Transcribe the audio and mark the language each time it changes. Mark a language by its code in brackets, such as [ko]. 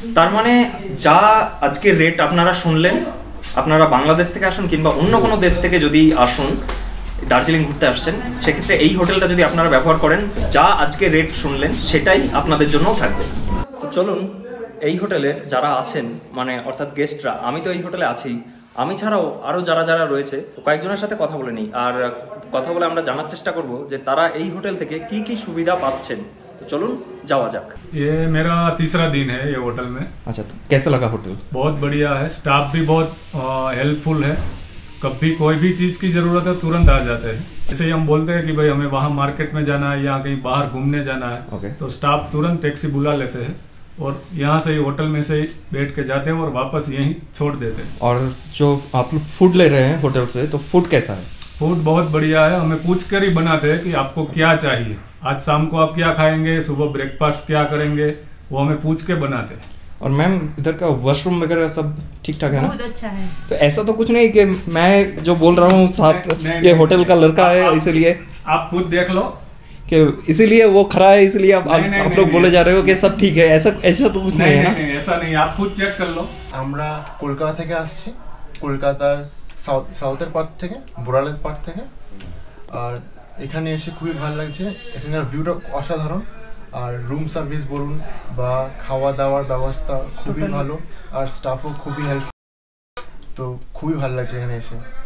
[bn] তার মানে যা আজকে রেট আপনারা শুনলেন, আপনারা বাংলাদেশ থেকে আসুন কিংবা অন্য কোনো দেশ থেকে যদি আসুন, দার্জিলিং ঘুরতে আসছেন, সেক্ষেত্রে এই হোটেলটা যদি আপনারা ব্যবহার করেন, যা আজকে রেট শুনলেন সেটাই আপনাদের জন্যও থাকবে। তো চলুন এই হোটেলের যারা আছেন, মানে অর্থাৎ গেস্টরা, আমি তো এই হোটেলে আছি, আমি ছাড়াও আরও যারা যারা রয়েছে কয়েকজনের সাথে কথা বলে নিই, আর কথা বলে আমরা জানার চেষ্টা করব যে তারা এই হোটেল থেকে কি কি সুবিধা পাচ্ছেন। तो चलून जावा जाक। [hi] ये मेरा तीसरा दिन है ये होटल में। अच्छा, तो कैसा लगा होटल? बहुत बढ़िया है, स्टाफ भी बहुत हेल्पफुल है, कभी कोई भी चीज़ की ज़रूरत है तुरंत आ जाते हैं। जैसे ही हम बोलते हैं कि भाई हमें वहाँ मार्केट में जाना है या कहीं बाहर घूमने जाना है, तो स्टाफ तुरंत टैक्सी बुला लेते हैं और यहाँ से ही होटल में से ही बैठ के जाते हैं और वापस यहीं छोड़ देते हैं। और जो आप लोग फूड ले रहे हैं होटल से, तो फूड कैसा है? फूड बहुत बढ़िया है, हमें पूछ कर ही बनाते हैं कि आपको क्या चाहिए, आज शाम को आप क्या खाएंगे, सुबह ब्रेकफास्ट क्या करेंगे, वो हमें पूछ के बनाते हैं। और मैम इधर का वॉशरूम वगैरह सब ठीक ठाक है ना? बहुत अच्छा है। तो ऐसा तो कुछ नहीं कि मैं जो बोल रहा हूँ साथ ये होटल का लड़का है इसलिए आप खुद देख लो कि इसीलिए वो खड़ा है, इसलिए आप लोग बोले जा रहे हो कि सब ठीक है, ऐसा तो कुछ नहीं है ना? ऐसा नहीं, आप खुद चेक कर लो। [bn] আমরা কলকাতা থেকে আসছি, কলকাতার সাউথের পার্ট থেকে, বোরালের পার্ট থেকে। আর এখানে এসে খুবই ভালো লাগছে, এখানের ভিউটা অসাধারণ, আর রুম সার্ভিস বলুন বা খাওয়া দাওয়ার ব্যবস্থা খুবই ভালো, আর স্টাফও খুবই হেল্প, তো খুবই ভালো লাগছে এখানে এসে।